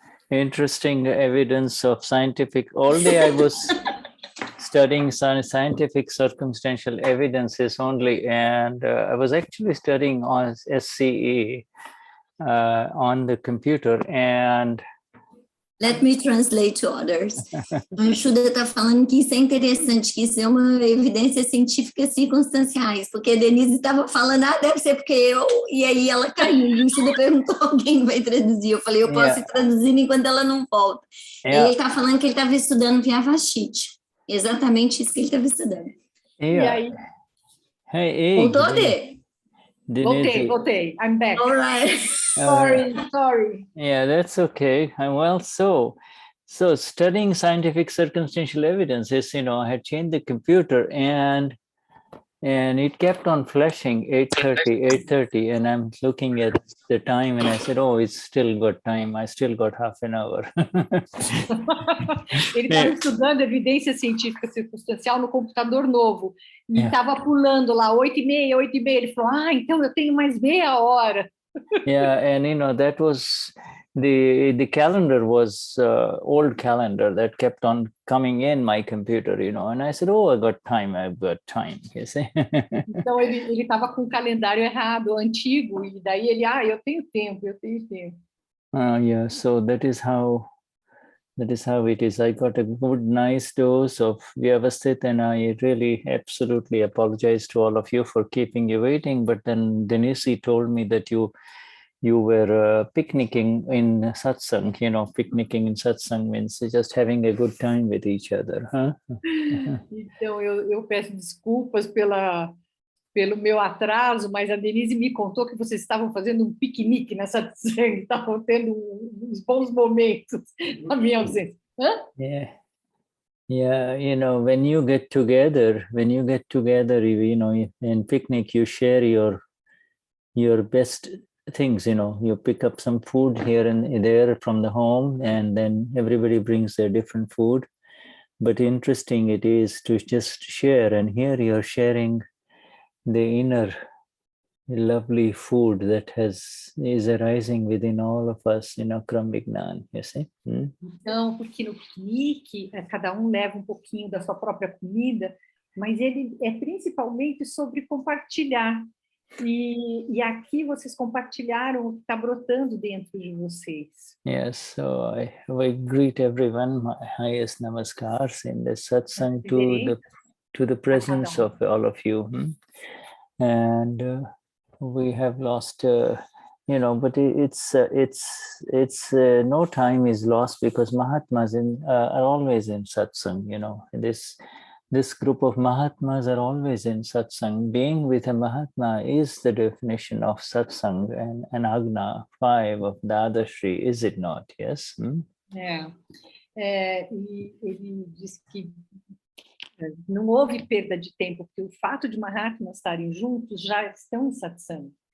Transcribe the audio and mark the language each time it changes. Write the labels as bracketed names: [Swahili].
[English] Interesting evidence of scientific. All day I was studying scientific circumstantial evidences only, and I was actually studying on SCE on the computer, and let me translate to others. [Portuguese] A Shuddha está falando que isso é interessante, que isso é uma evidência científica circunstanciais, porque a Denize estava falando, deve ser porque eu, e aí ela caiu, e o Shuddha perguntou, alguém vai traduzir? Eu falei, eu posso ir traduzindo enquanto ela não volta. E ele está falando que ele estava estudando Vyavasthit, exatamente isso que ele estava estudando. E aí? [English] Hey, [Portuguese] voltou, Dê? Voltei. [English] I'm back. All right. Sorry. Yeah, that's okay. Well, so studying scientific circumstantial evidence is, I had changed the computer and it kept on flashing 8:30, and I'm looking at the time and I said, oh, it's still got time. I still got half an hour. [Portuguese] Ele estava estudando evidência científica circunstancial no computador novo e estava pulando lá 8:30. Ele falou, então eu tenho mais meia hora. [English] Yeah, and that was the calendar was old calendar that kept on coming in my computer, and I said, oh, I've got time, you see. [Portuguese] Então ele estava com o calendário errado, antigo, e daí ele, eu tenho tempo. [English] Yeah, so that is how it is. I got a good, nice dose of Vyavasthit, and I really absolutely apologize to all of you for keeping you waiting. But then Denize told me that you were picnicking in Satsang. Picnicking in Satsang means just having a good time with each other, huh? [Portuguese] Então eu peço desculpas pelo meu atraso, mas a Denize me contou que vocês estavam fazendo um piquenique nessa Satsang, estavam tendo uns bons momentos na minha ausência. [English] Yeah, when you get together, in picnic, you share your best things, you pick up some food here and there from the home, and then everybody brings their different food. But interesting it is to just share, and here you're sharing the inner lovely food that is arising within all of us in Akram Vignan, you see? [Portuguese] Então, porque no piquenique, cada um leva um pouquinho da sua própria comida, mas ele é principalmente sobre compartilhar. E aqui vocês compartilharam o que está brotando dentro de vocês. [English] Yes, so I greet everyone, my highest namaskars in the satsang to the presence of all of you. And we have lost, but it's no time is lost because Mahatmas are always in satsang. This group of Mahatmas are always in satsang. Being with a Mahatma is the definition of satsang and Agna 5 of Dadashri, is it not? Yes? [Portuguese] E ele diz que não houve perda de tempo, porque o fato de Mahatmas estarem juntos já estão em satsang.